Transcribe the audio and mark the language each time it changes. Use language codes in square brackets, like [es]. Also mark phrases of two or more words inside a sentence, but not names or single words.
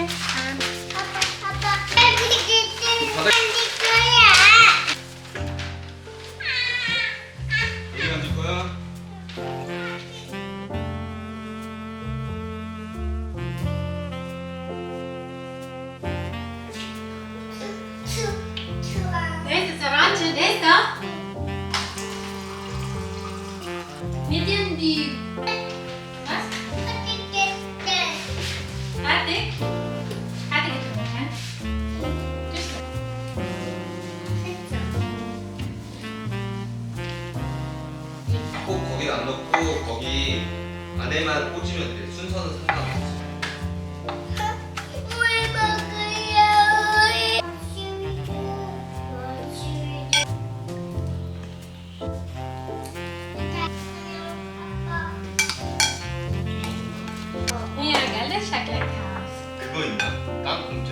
[ko] 아빠, 만질 거야. 여기 앉을 거야? [pt] Desce, Sarange, desce. [de] Medium die. Was? Fertig? Fertig getrunken? [ko] 꼭 거기 안 넣고 거기 안에만 꽂으면 돼. 순서는 상관없어. [de] Ja, gell, das schmeckt lecker. [ko] 그거 있나? 땅콩제.